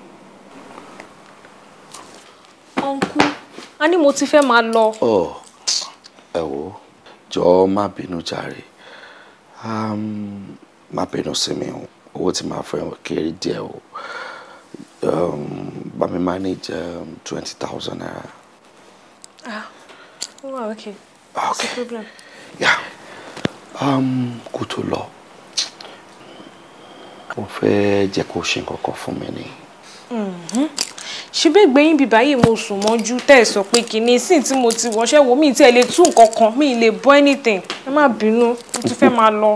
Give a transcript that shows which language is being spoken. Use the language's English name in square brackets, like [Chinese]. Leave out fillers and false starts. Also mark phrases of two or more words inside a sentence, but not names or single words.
[Yoruba] Uncle, a ní mo ti fẹ́ máa lọ. Ẹ wò, jọ̀ọ́ má bínú jàre. Má bínú sí mi o. Owó tí màá fẹ́ kéré díẹ̀ o. Bá mi manage 20,000 naira. [English] Oh, okay. Okay. No problem. Yeah. [Yoruba] Kó tó lọ. Mo fẹ́ jẹ́ kó ṣe nǹkan kan fún mi ni. Ṣebí gbẹ̀yìn bíbá yìí mo sùn mọ́jú tẹ́ sọ pé kíní sí tí mo ti wọṣẹ́ wo mi tí ẹ lè tún nǹkan kan mi lè bọ́ anything. Ẹ má bínú, mo ti fẹ́ máa lọ.